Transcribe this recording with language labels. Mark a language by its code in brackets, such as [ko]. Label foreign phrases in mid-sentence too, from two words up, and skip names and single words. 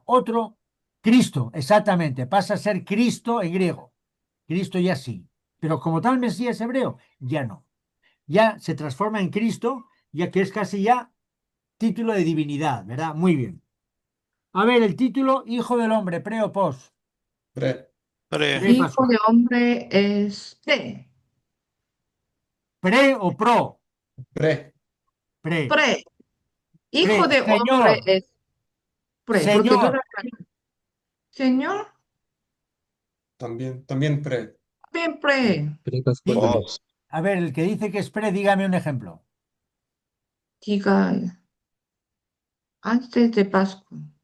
[es] Otro, Cristo, exactamente. Pasa a ser Cristo en griego. Cristo ya sí. Pero como tal Mesías hebreo, ya no. Ya se transforma en Cristo, ya que es casi ya título de divinidad, ¿verdad? Muy bien. A ver, el título Hijo del Hombre, pre o pos. Pre. Pre. Pre Hijo pascual. de hombre es T. Pre o pro. Pre. Pre. Pre. Pre. Hijo de hombre Señor. es pre, porque Señor. dura. Señor, También pre. bien pre. Pos. A ver, el que dice que es pre, dígame un ejemplo. Diga antes de Pascua.